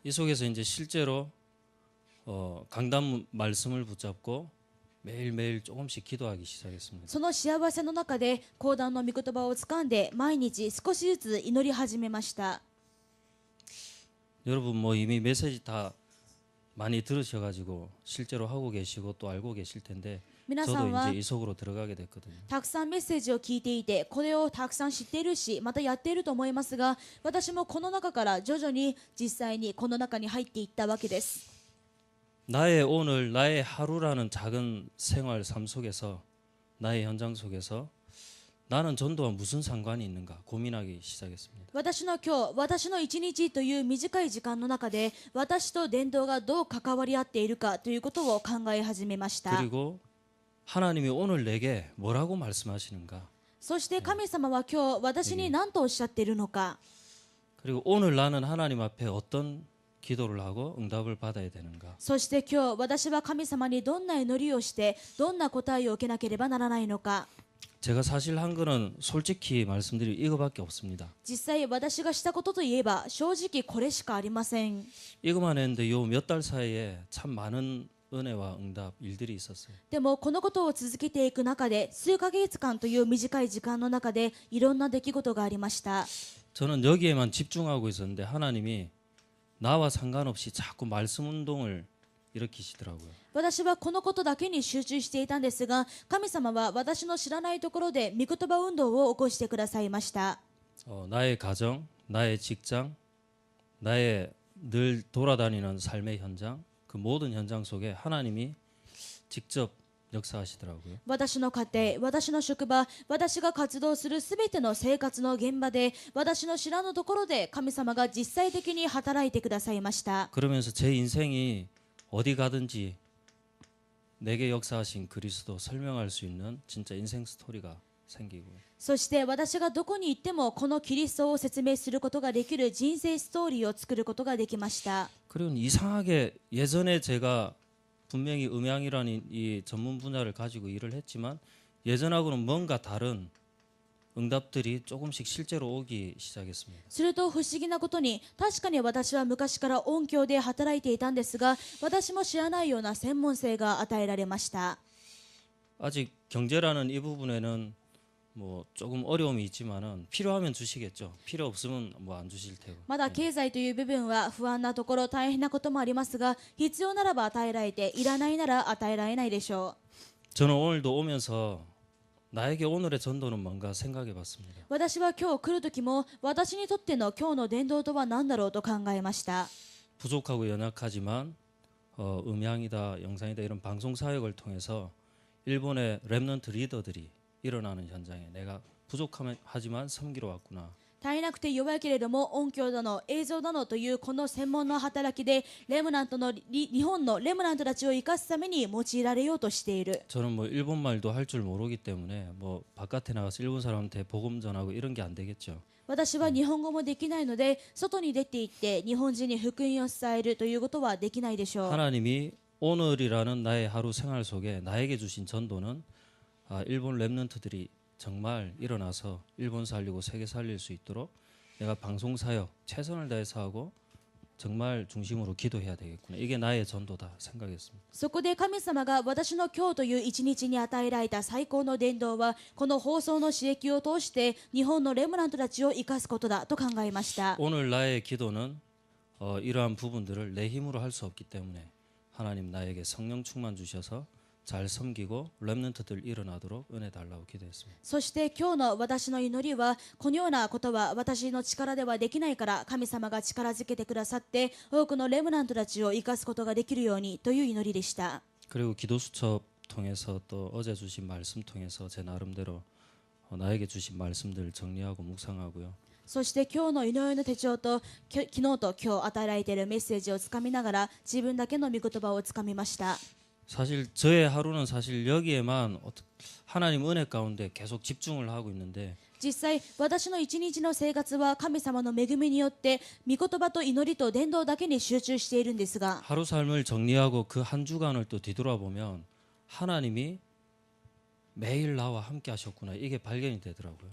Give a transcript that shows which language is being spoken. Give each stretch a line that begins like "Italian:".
Korean: 이 속에서 이제 실제로 강단 말씀을 붙잡고 매일매일 조금씩 기도하기 시작했습니다.
Japanese: その幸せの中で講談の御言葉をつかんで毎日少しずつ祈り始めました。
Korean: 여러분 뭐 이미 메시지 다 많이 들으셔가지고 실제로 하고 계시고 또 알고 계실 텐데
Japanese: 皆さ
Korean: 저도
Japanese: んは
Korean: 이제 이 속으로 들어가게 됐거든요.
Japanese: たくさんメッセージを聞いていてこれをたくさん知っているしまたやっていると思いますが、私もこの中から徐々に実際にこの中に入っていったわけです。
Korean: 나의 오늘 나의 하루라는 작은 생활 삶 속에서 나의 현장 속에서 나는 전도와 무슨 상관이 있는가 고민하기 시작했습니다.
Japanese: 私の今日、私の一日という短い時間の中で私と伝道がどう関わり合っているかということを考え始めました。
Korean: 그리고 하나님이 오늘 내게 뭐라고 말씀하시는가
Japanese: そして神様は今日私に何とおっしゃっているのか、
Korean: 그리고 오늘 나는 하나님 앞에 어떤 기도를 하고 응답을 받아야 되는가
Japanese: そして今日私は神様にどんな祈りをしてどんな答えを受けなければならないのか。
Korean: 제가 사실 한 거는 솔직히 말씀드리면 이거밖에 없습니다.
Japanese: 実際私がしたことといえば正直これしかありません。
Korean: 이것만 했는데 요 몇 달 사이에 참 많은 은혜와 응답 일들이 있었어요.
Japanese: でもこのことを続けていく中で数ヶ月間という短い時間の中でいろんな出来事がありました。
Korean: 저는 여기에만 집중하고 있었는데 하나님이 나와 상관없이 자꾸 말씀 운동을 일으키시더라고요.
Japanese: 私はこのことだけに集中していたんですが、神様は私の知らないところで御言葉運動を起こしてくださいました。
Korean: 나의 가정, 나의 직장, 나의 늘 돌아다니는 삶의 현장, 그 모든 현장 속에 하나님이 직접 역사하시더라고요.
Japanese: 私の家庭、私の職場、私が活動するすべての生活の現場で、私の知らぬところで神様が実際的に働いてくださいました。
Korean: 그러면서 제 인생이 어디 가든지 내게 역사하신 그리스도 설명할 수 있는 진짜 인생 스토리가 생기고
Japanese: そして私がどこに行ってもこのキリストを説明することができる人生ストーリーを作ることができました。
Korean: 그리고 이상하게 예전에 제가 분명히 음향이라는 이 전문 분야를 가지고 일을 했지만 예전하고는 뭔가 다른 응답들이 조금씩 실제로 오기 시작했습니다.
Japanese: すると不思議なことに、確かに私は昔から音響で働いていたんですが、私も知らないような専門性が与えられました。
Korean: 아직 경제라는 이 부분에는 뭐 조금 어려움이 있지만은 필요하면 주시겠죠. 필요 없으면 뭐 안 주실 테고.
Japanese: まだ経済という部分は不安なところ、大変なこともありますが、必要ならば与えられて、いらないなら与えられないでしょう。
Korean: 저는 오늘도 오면서 나에게 오늘의 전도는 뭔가 생각해 봤습니다.
Japanese: 私は今日来る時も、私にとっての今日の伝道とは何だろうと考えました。
Korean: 부족하고 연약하지만 음향이다, 영상이다 이런 방송 사역을 통해서 일본의 랩넌트 리더들이 일어나는 현장에 내가 부족하지만 섬기러 왔구나.
Japanese: 足りなくて弱いけれども音響だの映像だのというこの専門の働きでレムナントの日本のレムナントたちを生かすために用いられようとしている。
Korean: 저는 뭐 일본 말도 할 줄 모르기 때문에 뭐 바깥에 나가서 일본 사람한테 복음 전하고 이런 게 안 되겠죠.
Japanese: 私は日本語もできないので外に出て行って日本人に福音を伝えるということはできないでしょう。
Korean: 하나님이 오늘이라는 나의 하루 생활 속에 나에게 주신 전도는 일본 랩런트들이 정말 일어나서 일본 살리고 세계 살릴 수 있도록 내가 방송 사역 최선을 다해서 하고 정말 중심으로 기도해야 되겠구나. 이게 나의 전도다 생각했습니다.
Japanese: そこで神様が私の今日という一日に与えられた最高の伝道はこの放送の刺激を通して日本のレムナントたちを生かすことだと考えました。
Korean: 오늘 나의 기도는 이러한 부분들을 내 힘으로 할 수 없기 때문에 하나님 나에게 성령 충만 주셔서 잘 섬기고 랩런트들 일어나도록 은혜 달라고 기도했습니다.
Japanese: そして今日の私の祈りはこのようなことは私の力ではできないから神様が力づけてくださって多くのレムナントたちを生かすことができるようにという祈りでした。
Korean: 그리고 기도 수첩 통해서 또 어제 주신 말씀 통해서 제 나름대로 나에게 주신 말씀들 정리하고 묵상하고요.
Japanese: そして今日の祈りの手帳と昨日と今日与えられているメッセージをつかみながら自分だけの御言葉をつかみました。
Korean: 사실 저의 하루는 사실 여기에만 하나님 은혜 가운데 계속 집중을 하고 있는데
Japanese: 実際私の一日の生活は神様の恵みによって御言葉と祈りと伝道だけに集中しているんですが
Korean: 하루 삶을 정리하고 그 한 주간을 또 뒤돌아보면 하나님이 매일 나와 함께 하셨구나. 이게 발견이 되더라고요.